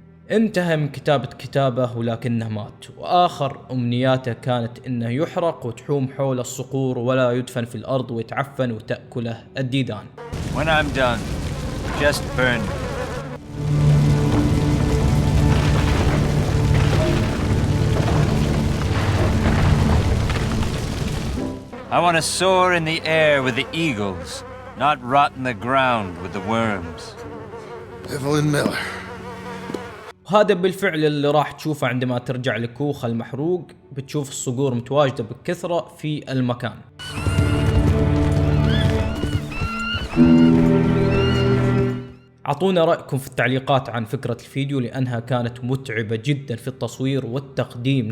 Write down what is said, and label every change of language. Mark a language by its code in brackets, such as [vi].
[ar] انتهى من كتابة كتابه ولكنه مات، وآخر أمنياته كانت إنه يحرق وتحوم حول الصقور ولا يدفن في الأرض ويتعفن وتأكله الديدان. [en] When I'm done, just burn me. I want to soar in the air with the eagles, not rot in the ground with the worms. Evelyn Miller. [ar] وهذا بالفعل اللي راح تشوفه عندما ترجع لكوخ المحروق، بتشوف الصقور متواجدة بكثرة في المكان. اعطونا رأيكم في التعليقات عن فكرة الفيديو، لأنها كانت متعبة جدا في التصوير والتقديم.